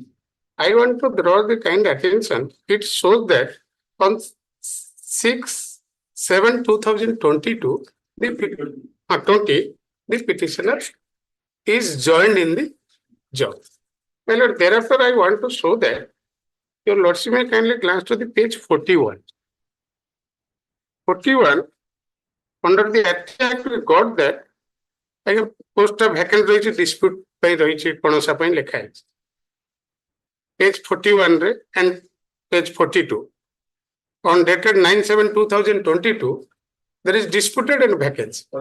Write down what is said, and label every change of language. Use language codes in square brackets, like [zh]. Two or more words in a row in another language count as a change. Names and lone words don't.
[en] I want to draw the kind attention. It shows that on 6/7/2022, the petitioner is joined in the job. Well, Lord, thereafter, I want to show that your lordship may kindly glance to the page 41. 41, under the act, we got that post of vacant [or] ରହିଛି dispute ପାଇଁ ରହିଛି ପଣସା ପାଇଁ ଲେଖା ହେଇଛି. [en] Page 41 re and page 42. On dated 9/7/2022, there is disputed and vacancy.